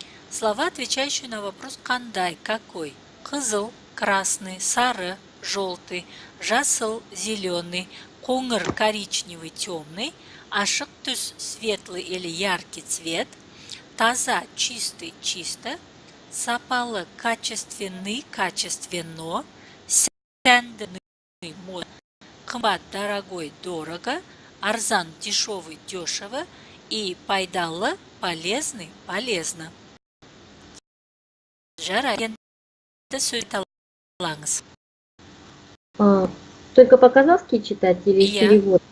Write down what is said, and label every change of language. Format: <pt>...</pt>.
<ru>Слова, отвечающие на вопрос «қандай», «какой», қызыл, красный, сары, желтый, жасыл, зеленый, қоңыр, коричневый, темный, ашық түс, светлый или яркий цвет, таза, чистый, чисто, сапалы, качественный, качественно, сәнді, модный, қымбат, дорогой, дорого, арзан, дешевый, дешево и пайдалы, полезный, полезно.</ru> <kk>Жарайды, сөйлете алаңыз.</kk> <ru>Только по-казахски читать или перевод?</ru>